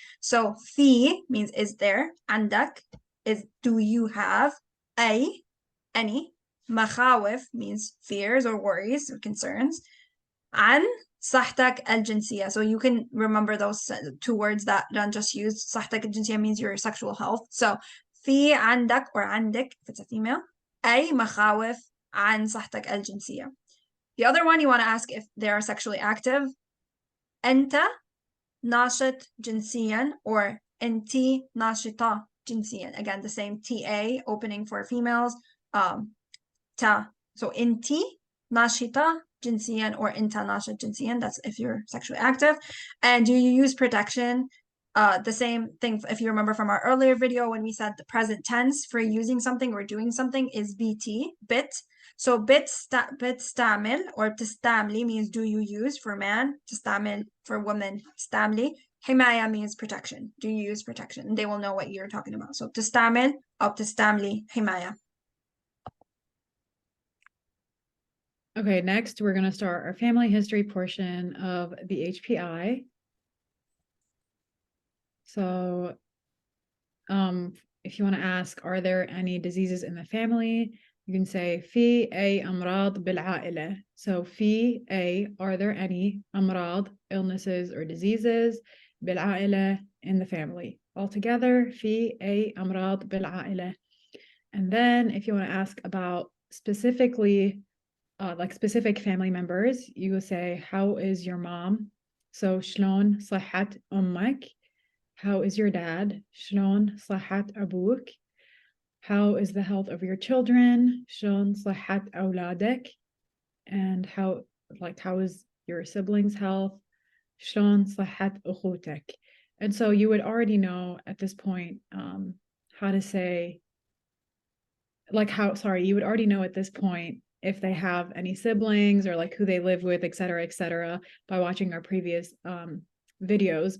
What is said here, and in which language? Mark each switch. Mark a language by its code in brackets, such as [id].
[en] So [ar] في [en] means is there, [ar] عندك [en] is do you have, [ar] أي, [en] any, [ar] مخاوف [en] means fears or worries or concerns, [ar] عن صحتك الجنسية. [en] So you can remember those two words that Ran just used. [ar] صحتك الجنسية [en] means your sexual health. [ar] So في عندك or عندك if it's a female, أي مخاوف عن صحتك الجنسية. [en] The other one you want to ask if they are sexually active. [ar] أنت ناشط جنسيا or أنتي ناشطة جنسيا. [en] Again, the same TA opening for females. [ar] تا. So أنتي ناشطة جنسيا or أنت ناشط جنسيا. [en] That's if you're sexually active. And do you use protection? The same thing, if you remember from our earlier video when we said the present tense for using something or doing something is BT, bit. So [ar] بتستعمل [en] or [ar] تستعملي [en] means do you use for man, [ar] تستعمل [en] for woman, [ar] استعملي. حماية [en] means protection. Do you use protection? And they will know what you're talking about. [ar] So بتستعمل أو بتستعملي حماية. [en] Okay, next we're going to start our family history portion of the HPI. So, if you want to ask, are there any diseases in the family? You can say [ar] في أي أمراض بالعائلة. [en] So are there any [ar] أمراض, [en] illnesses or diseases [ar] بالعائلة, [en] in the family? Altogether, [ar] في أي أمراض بالعائلة. [en] And then if you want to ask about specifically like specific family members, you will say, how is your mom? [ar] So شلون صحة أمك? [en] How is your dad? [ar] شلون صحة أبوك? [en] How is the health of your children? [ar] شلون صحة أولادك? [en] And how is your siblings' health? [ar] شلون صحة أخوتك? [en] And so you would already know at this point how to say, you would already know at this point if they have any siblings or like who they live with, et cetera, by watching our previous videos.